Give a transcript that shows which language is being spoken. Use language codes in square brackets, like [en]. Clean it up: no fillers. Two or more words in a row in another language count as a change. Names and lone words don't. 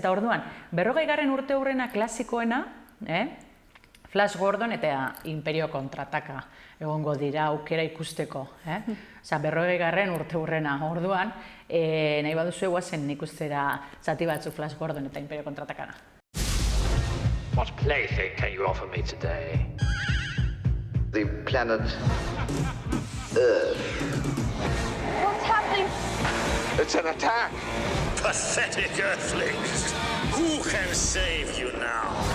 [eu] Eta orduan, 40. urte hurrena klasikoena, Flash Gordon eta Imperio Kontrataka egongo dira aukera ikusteko. 40. urte hurrena orduan, nahi baduzu eguazen ikustera zati batzuk Flash Gordon eta Imperio Kontratakana. [en] What plaything can you offer me today? The planet Earth. What's happening? It's an attack! Pathetic earthlings! Who can save you now?